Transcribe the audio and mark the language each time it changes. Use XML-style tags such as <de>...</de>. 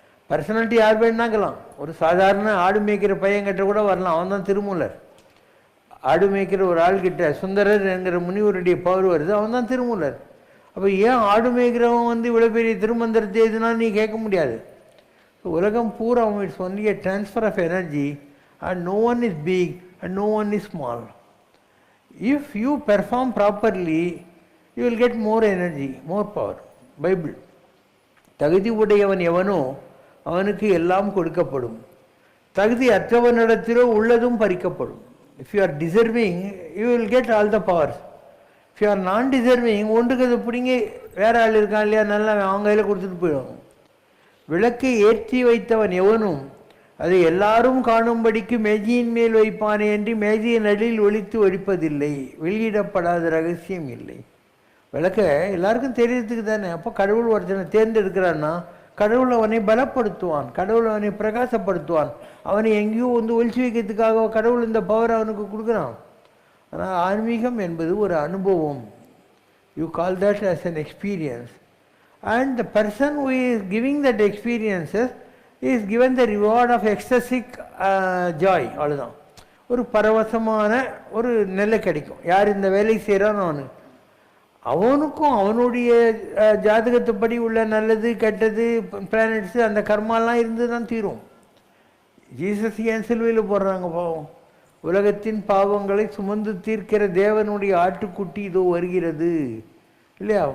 <ta>Personality யார் வேணாக்கலாம், ஒரு சாதாரண ஆடு மேய்க்கிற பையன்கிட்ட கூட வரலாம், அவன் தான் திருமூலர். ஆடு மேய்க்கிற ஒரு ஆள்கிட்ட சுந்தரர் என்கிற முனிவருடைய பவர் வருது, அவன் தான் திருமூலர். அப்போ ஏன் ஆடு மேய்க்கிறவன் வந்து இவ்வளோ பெரிய திருமந்திரத்தை எதுனா நீ கேட்க முடியாது. உலகம் பூரா</ta> <en>It's only a transfer of energy and no one is big and no one is small. If you perform properly, you will get more energy, more power. Bible.</en> <ta>தகுதி உடையவன் எவனோ அவனுக்கு எல்லாம் கொடுக்கப்படும், தகுதி அற்றவனிடத்திலோ உள்ளதும் பறிக்கப்படும்.</ta> <en>If you are deserving, you will get all the powers. If you are non-deserving,</en> <ta>ஒன்றுக்கு அது பிடிங்க வேற ஆள் இருக்கான் இல்லையா, நல்லா அவங்க கையில் கொடுத்துட்டு போயிடுவாங்க. விளக்கை ஏற்றி வைத்தவன் எவனும் அதை எல்லாரும் காணும்படிக்கு மேஜையின் மேல் வைப்பானே என்று மேஜையின் நடுவில் ஒளித்து ஒழிப்பதில்லை, வெளியிடப்படாத ரகசியம் இல்லை. விளக்க எல்லாருக்கும் தெரியறதுக்கு தானே. அப்போ கடவுள் ஒருத்தனை தேர்ந்தெடுக்கிறான்னா கடவுள் அவனை பலப்படுத்துவான், கடவுள் அவனை பிரகாசப்படுத்துவான். அவனை எங்கேயோ வந்து ஒழிச்சு வைக்கிறதுக்காக கடவுள் இந்த பவர் அவனுக்கு கொடுக்குறான். ஆனால் ஆன்மீகம் என்பது ஒரு அனுபவம்.</ta> <en>You call that as an experience. And the person who is giving that experiences is given the reward of ecstatic joy.</en> <ta>அவ்வளோதான், ஒரு பரவசமான ஒரு நிலை கிடைக்கும். யார் இந்த வேலை செய்கிறானோ அவனுக்கும் அவனுடைய ஜாதகத்துப்படி உள்ள நல்லது கெட்டது பிளானட்ஸு அந்த கர்மாலாம் இருந்து தான் தீரும். ஜீசஸ் ஏன் சிலுவையில் போடுறாங்க பாவம், உலகத்தின் பாவங்களை சுமந்து தீர்க்கிற தேவனுடைய ஆட்டுக்குட்டி இதோ வருகிறது இல்லையா.</ta>